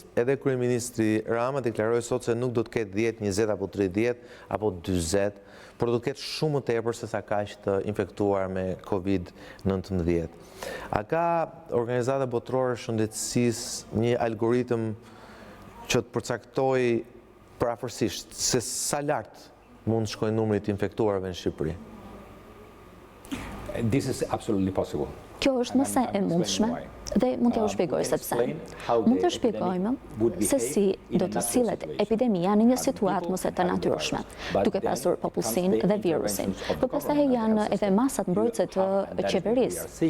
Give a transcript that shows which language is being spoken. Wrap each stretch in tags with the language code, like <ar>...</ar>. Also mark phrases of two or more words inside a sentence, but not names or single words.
<sq>Edhe kryeministri Rama deklaroi sot se nuk do të ketë 10, 20 apo 30 apo 40, por do të ketë shumë më tepër se sa kaq të infektuar me COVID-19. A ka Organizata Botërore e Shëndetësisë një algoritëm që të përcaktoj parafërsisht se sa lart mund të shkojë numri të infektuarve në Shqipëri?</sq> <en>This is absolutely possible.</en> <sq>Kjo është nëse e mundshme dhe mund t'ja u shpjegoj sepse. Mund të shpjegojmë se si do të sillet epidemia në një situatë mos e të natyrshme, duke pasur popullsinë dhe virusin. Por pastaj janë edhe masat mbrojtëse të qeverisë.</sq>